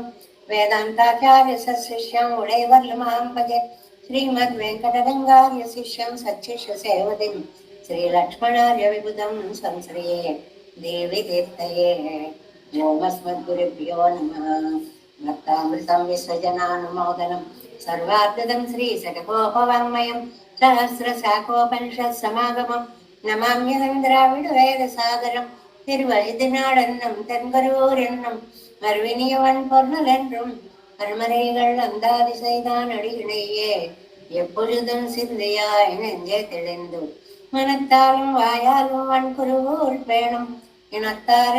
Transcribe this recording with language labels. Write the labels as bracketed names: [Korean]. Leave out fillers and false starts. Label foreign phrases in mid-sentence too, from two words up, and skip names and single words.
[Sanskrit] वेदान्ताचार्यशिष्यं उडैवर्लमां भजे श्रीमद्वेङ्कटरङ्गार्य शिष्यं सच्शिष्यसेवतिं श्रीलक्ष्मणार्य विबुधं संश्रये देवी तीर्थये ओमस्मद्गुरुभ्यो नमः भक्तामृतं विश्वजनानुमोदनं सर्वाद्भुतं श्रीशतकोपवाङ्मयं सहस्रशाखोपनिषत्समागमं नमाम्यहं [Tamil] द्राविडवेदसागरं திருவழுதினாடன்னம் தென்கரூரென்னும் மறுவினியவன் பொருளென்றும் அருமறைகள் அந்தாதி செய்தான் அடியினையே எப்பொழுதும் சிந்தையாய் நெஞ்சே தெளிந்து மனத்தாலும் வாயாலும் வன்குருவோர் பேணும் இனத்தாரை